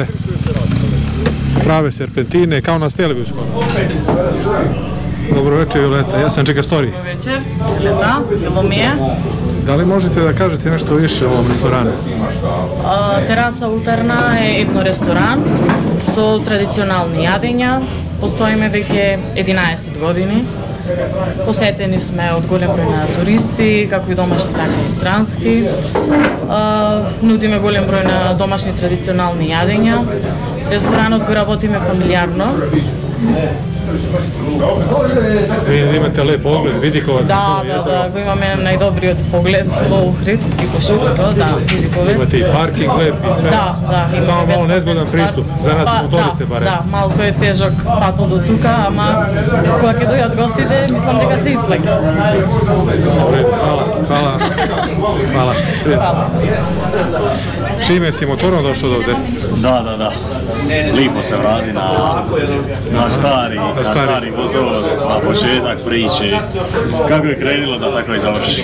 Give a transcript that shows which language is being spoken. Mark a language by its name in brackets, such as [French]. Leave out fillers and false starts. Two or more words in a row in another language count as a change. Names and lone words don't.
[Serbian] Prave serpentine, kao na Steleviju skoro. Dobro večer, Violeta. Ja sam Čeka Story. Dobro večer, Violeta, bilo mi je. Da li možete da kažete nešto više o ovom restoranu? [Macedonian] Terasa Utarna [Serbian] je etno restoran [Macedonian] со традиционални јадења. Postojiме веќе 11 години. Посетени сме од голем број на туристи, како и домашни, така и странски. Нудиме голем број на домашни традиционални јадења. Ресторанот го работиме фамилијарно. Vi imate lep pogled, Vidikovac. Da, го имаме најдобриот поглед во Охрид и по Шипето, да, Видиковец. [Serbian] Имате и паркинг леп и све. [Macedonian] Да. [Serbian] Само мало незгодан приступ, за нас мотористе барем. [Macedonian] Да, малку е тежок патот до тука, ама кога ќе дојдат гостите, мислам дека се исплаќа. [Serbian] Hvala. Šime, si motorom došao ovde? Da. [Croatian] Lipo se vrati na stari motor, na početak priče. Kako je krenilo da tako i završi?